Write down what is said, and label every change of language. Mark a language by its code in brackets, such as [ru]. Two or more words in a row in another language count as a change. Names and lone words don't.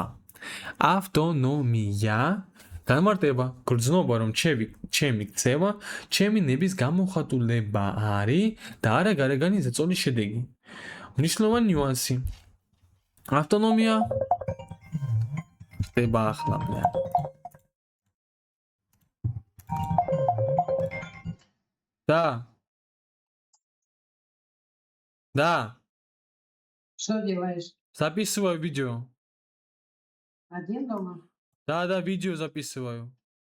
[ka] ავტონომია, განმარტება, გრძნობა, რომ ჩემი ქცევა, ჩემი ნების გამოხატულება არის და არა გარეგანი ზეწოლის შედეგი. მნიშვნელოვანი ნიუანსი. ავტონომია ხდება ახლა. [ru] Да. Что делаешь? Записываю видео. Один дома? Да, видео записываю.